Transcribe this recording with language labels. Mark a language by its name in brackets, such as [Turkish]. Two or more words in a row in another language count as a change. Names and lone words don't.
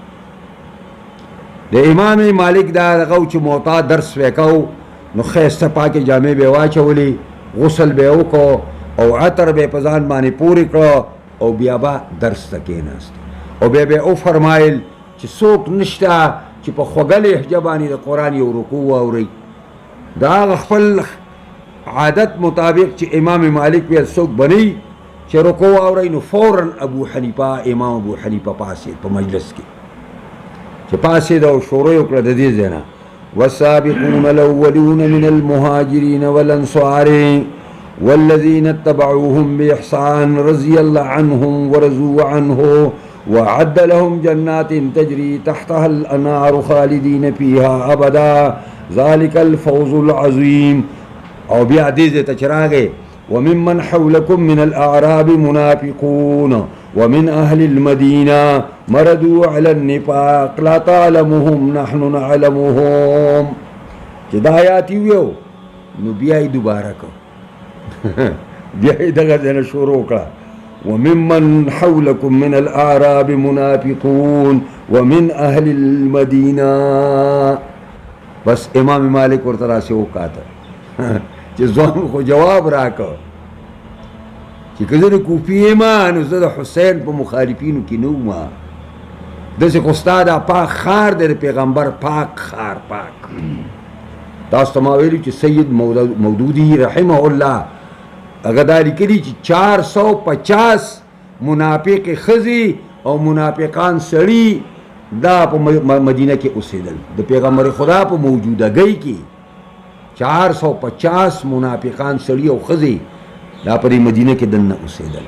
[Pashto] د امام مالک دا دغه چې موطا درس وکاو نو ښایسته پاکې جامې به یې واچولې، غسل به یې وکړو او عطر به یې په ځان باندې پورې کړه او بیا به درس ته کېناست او بیا به یې وفرمایل چې څوک نشته چې په خوږه لهجه باندې د قرآن یو رکوع واورئ. د هغه خپل عادت مطابق چې امام مالک ویل څوک بنئ چې رکوع واورئ، نو فوراً ابو حنیفه امام ابو حنیفه پاسېد په مجلس کې چې پاسېد او شروع یې وکړه د دې ځای نه [Arabic] والسابقون الاولون من المهاجرین والانصار والذین اتبعوهم بإحسان رضی الله عنهم ورضوا عنه وعد لهم جنات تجري تحتها الأنهار خالدين فيها أبدا ذلك الفوز العظيم. [Pashto] او بیا دې ځای ته چې راغی [Arabic] وممن حولكم من الأعراب منافقون ومن أهل المدينة مردوا على النفاق لا تعلمهم نحن نعلمهم. [Pashto] چې دا آیات یې ویو نو بیا یې دوباره کړ بیا یې دغه ځای نه شروع کړه [Arabic] وممن حولكم من الأعراب منافقون ومن أهل المدينة. [Pashto] بس امام مالک ورته راسې وکاته چې ځوان خو جواب راکړ چې که زه د کوفي یم نو زه د حسین په مخالفینو کې نه وم، داسې خو ستا دا پاک ښار دی د پیغمبر پاک ښار پاک. تاسو ته ما ویلي چې سید مودودي [Arabic] رحمه الله [Pashto] هغه دا لیکلي چې 450 منافق ښځې او منافقان سړي دا په مدینه کې اوسېدل د پیغمبر خدا په موجودګۍ کې 450 منافقان سړي او ښځې دا په مدینه کې دننه اوسېدل.